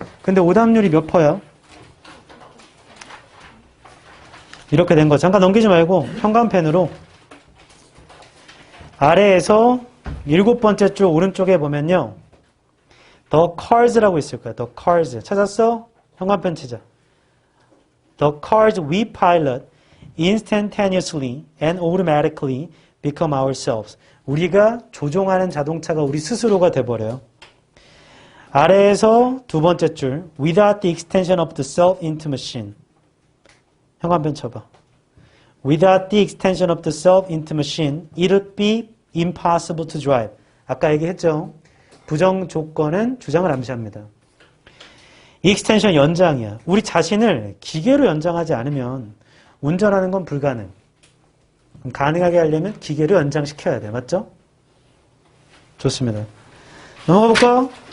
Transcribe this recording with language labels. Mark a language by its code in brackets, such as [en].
[ko] 근데 오답률이 몇 퍼야? 이렇게 된 거. 잠깐 넘기지 말고 현관펜으로 아래에서 7번째 줄 오른쪽에 보면요. [en] The cars [ko] 라고 있을 거야. [en] The cars. [ko] 찾았어? 현관펜 치자. [en] The cars we pilot instantaneously and automatically become ourselves. [ko] 우리가 조종하는 자동차가 우리 스스로가 돼버려요. 아래에서 두 번째 줄 [en] Without the extension of the self into machine. [ko] 현관펜 쳐봐. [en] Without the extension of the self into machine, it would be impossible to drive. [ko] 아까 얘기했죠. 부정 조건은 주장을 암시합니다. extension 연장이야. 우리 자신을 기계로 연장하지 않으면 운전하는 건 불가능. 그럼 가능하게 하려면 기계를 연장시켜야 돼. 맞죠? 좋습니다. 넘어가 볼까요?